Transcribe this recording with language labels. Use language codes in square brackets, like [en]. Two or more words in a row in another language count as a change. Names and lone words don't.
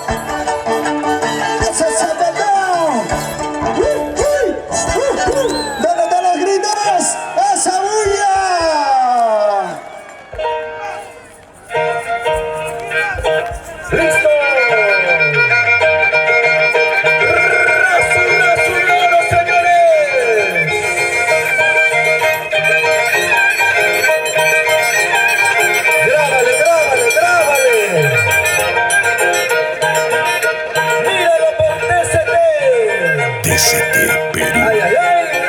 [es] ¡Ese zapateo! ¡Dale, dale, gritos! ¡Esa bulla! ¡Listo! Rasu de Oro, señores. Grábale, grábale, grábale. Míralo por TCT. DCT Perú. ¡Ay, ay, ay!